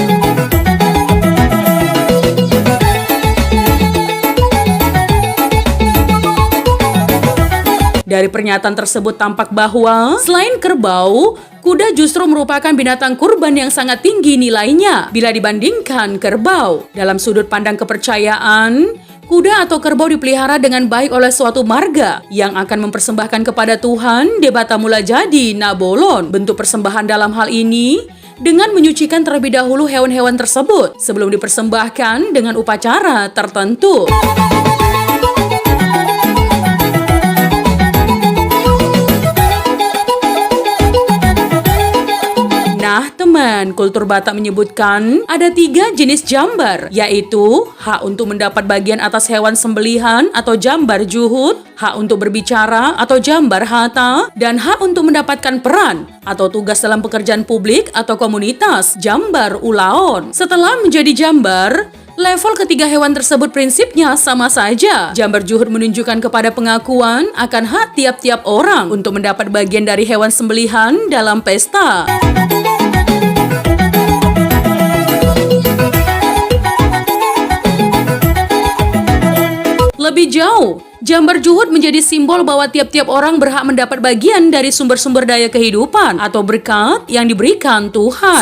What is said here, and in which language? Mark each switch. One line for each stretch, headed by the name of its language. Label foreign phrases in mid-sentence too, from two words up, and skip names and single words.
Indonesian: Dari pernyataan tersebut tampak bahwa selain kerbau, kuda justru merupakan binatang kurban yang sangat tinggi nilainya bila dibandingkan kerbau. Dalam sudut pandang kepercayaan, kuda atau kerbau dipelihara dengan baik oleh suatu marga yang akan mempersembahkan kepada Tuhan debata mula jadi nabolon. Bentuk persembahan dalam hal ini dengan menyucikan terlebih dahulu hewan-hewan tersebut sebelum dipersembahkan dengan upacara tertentu. Nah teman, kultur Batak menyebutkan ada 3 jenis jambar, yaitu hak untuk mendapat bagian atas hewan sembelihan atau
Batak Toba: jambar juhud,
Indonesian: hak untuk berbicara atau
Batak Toba: jambar hata,
Indonesian: dan hak untuk mendapatkan peran atau tugas dalam pekerjaan publik atau komunitas,
Batak Toba: jambar ulaon.
Indonesian: Setelah menjadi jambar, level ketiga hewan tersebut prinsipnya sama saja.
Batak Toba: Jambar juhud
Indonesian: menunjukkan kepada pengakuan akan hak tiap-tiap orang untuk mendapat bagian dari hewan sembelihan dalam pesta. Lebih jauh,
Batak Toba: jambar juhud
Indonesian: menjadi simbol bahwa tiap-tiap orang berhak mendapat bagian dari sumber-sumber daya kehidupan atau berkat yang diberikan Tuhan.